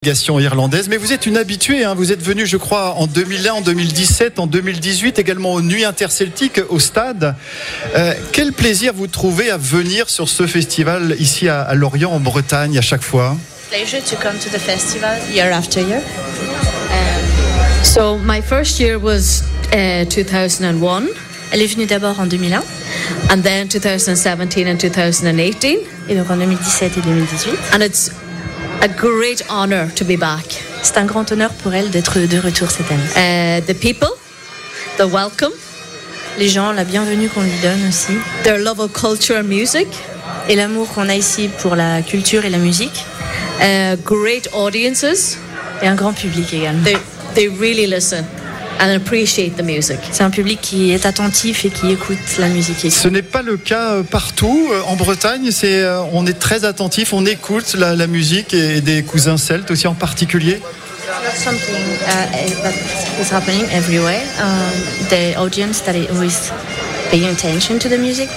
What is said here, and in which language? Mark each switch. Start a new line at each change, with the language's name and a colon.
French: Délégation irlandaise, mais vous êtes une habituée, hein. Vous êtes venue, je crois, en 2001, en 2017, en 2018, également aux Nuits Interceltiques, au stade. Quel plaisir vous trouvez à venir sur ce festival ici à Lorient, en Bretagne, à chaque fois?
English: Pleasure to come to the festival year after year. So my first year was 2001.
French: Elle est venue d'abord en 2001.
English: And then 2017 and 2018.
French: Et donc en 2017 et 2018.
English: And it's a great honor to be back.
French: C'est un grand honneur pour elle d'être de retour cette année.
English: The people, the welcome.
French: Les gens, la bienvenue qu'on lui donne aussi.
English: Their love of culture and music.
French: Et l'amour qu'on a ici pour la culture et la musique.
English: Great audiences.
French: Et un grand public également.
English: They really listen and appreciate the music.
French: C'est un public qui est attentif et qui écoute la musique ici. Ce n'est pas le cas partout en Bretagne. On est très attentif, on écoute la musique et des cousins celtes aussi en particulier.
English: It's not something that is happening everywhere. The audience that is paying attention to the music.